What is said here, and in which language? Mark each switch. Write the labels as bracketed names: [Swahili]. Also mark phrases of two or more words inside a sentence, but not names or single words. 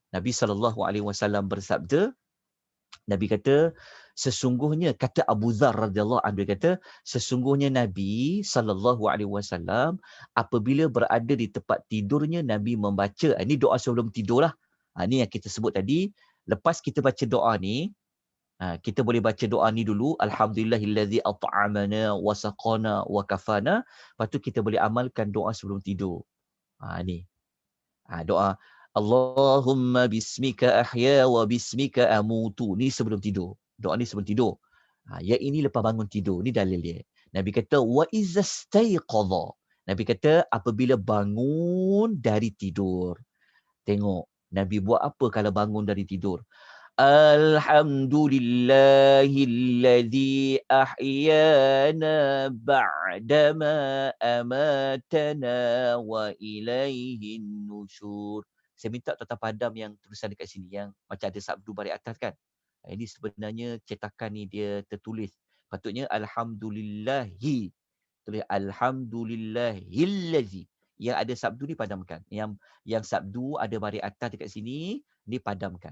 [Malay] Nabi SAW bersabda, Nabi kata, sesungguhnya, kata Abu Zar [Arabic] رضي الله عنه, [Malay] kata, sesungguhnya Nabi SAW apabila berada di tempat tidurnya, Nabi membaca, ini doa sebelum tidur lah. Ini yang kita sebut tadi. Lepas kita baca doa ni, kita boleh baca doa ni dulu, [Arabic] الحمد لله الذي أطعمنا وسقانا وكفانا. [Malay] Lepas tu kita boleh amalkan doa sebelum tidur. Ni. [Arabic] Doa اللهم باسمك أحيا وباسمك أموت. [Malay] Ni sebelum tidur. Doa ni sebelum tidur. Ya ini lepas bangun tidur. Ni dalil dia. Nabi kata [Arabic] وإذا استيقظ. [Malay] Nabi kata apabila bangun dari tidur. Tengok Nabi buat apa kalau bangun dari tidur? [Arabic] الحمد لله الذي أحيانا بعد ما أماتنا وإليه النشور. [Malay] Saya minta tuan-tuan padam yang tulisan dekat sini, yang macam ada sabdu baris atas kan. Ini sebenarnya cetakan ni dia tertulis. Patutnya alhamdulillahi. Tulis alhamdulillahilladzi. Yang ada sabdu ni padamkan. Yang sabdu ada baris atas dekat sini, ni padamkan.